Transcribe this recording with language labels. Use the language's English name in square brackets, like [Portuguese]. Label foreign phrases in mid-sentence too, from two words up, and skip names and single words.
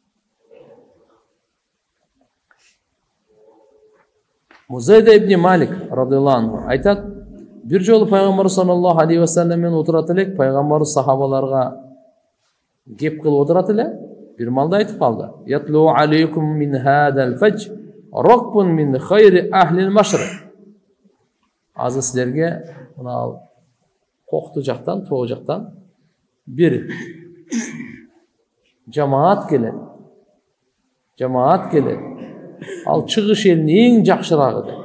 [Kyrgyz] Музайда ибн Малик [Arabic] رضي الله عنه [Kyrgyz] айтат, бир жолу пайгамбар [Arabic] صلى الله عليه وسلم [Kyrgyz] менен отурат элек, пайгамбар сахабаларга кеп кылып отурат эле, бир малда айтып калды. [Arabic] يطلع عليكم من هذا الفج ركب من خير أهل المشرق. [Kyrgyz] Азыр силерге мына кокту жактан, тоого жактан бир жамаат келет. Ал чыгыш элинин эң жакшырагы деп.